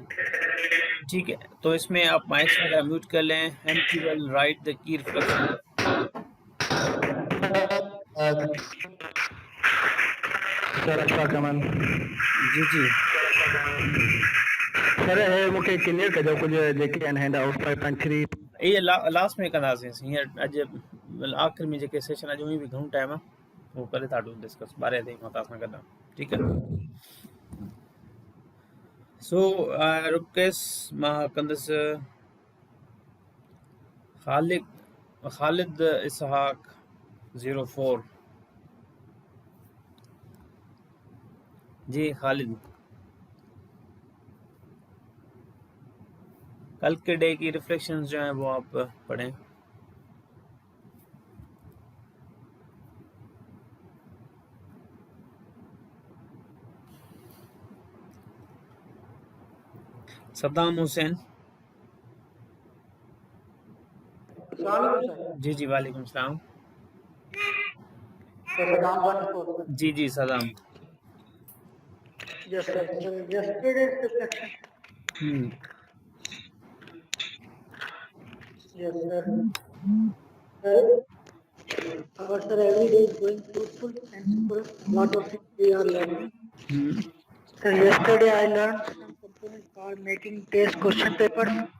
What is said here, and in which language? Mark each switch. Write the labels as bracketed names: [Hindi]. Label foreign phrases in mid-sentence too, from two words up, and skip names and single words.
[Urdu] ٹھیک ہے، تو اس میں آپ مائکس وغیرہ میوٹ کر لیں [English] and you will write the key reflection. [Urdu] جی جی [Sindhi] सर हे मूंखे क्लियर कजो कुछ जेके आहिनि हैंडआउट 5.3 [Urdu] یہ لاسٹ میں [Sindhi] कंदासीं हींअर अॼु आख़िर में जेके सेशन अॼु हुई बि घणो टाइम आहे उहो करे था डिस्कस 12 ताईं मां तव्हां सां गॾु आहियां। ठीकु आहे, रुकेस मां कंदुसि ख़ालिद इसहाक 04 जी। [Urdu] خالد کل کے ڈے کی ریفلیکشنز جو ہیں وہ آپ پڑھیں. صدام حسین جی جی وعلیکم السلام. [English] So Saddam 1 4. [Urdu] जी सदाम. [English] Yes, sir. So yesterday's reflection. Yes, sir. Sir, our sir every day is going fruitful and full. Lot of things we are learning. So yesterday I learned some components for making test question papers.